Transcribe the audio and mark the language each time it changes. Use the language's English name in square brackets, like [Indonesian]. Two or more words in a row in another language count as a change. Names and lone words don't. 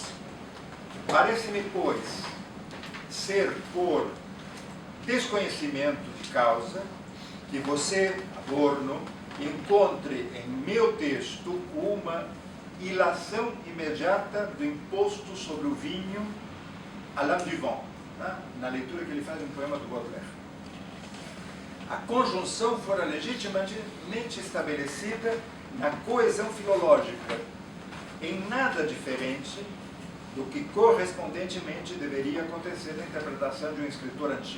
[Portuguese] Parece-me, pois, ser por desconhecimento de causa que você, Adorno, encontre em meu texto uma ilação imediata do imposto sobre o vinho [French] à lame du vent, [Portuguese] né? Na leitura que ele faz um poema do Baudelaire. A conjunção fora legitimamente estabelecida na coesão filológica, em nada diferente do que correspondentemente deveria acontecer na interpretação de um escritor antigo.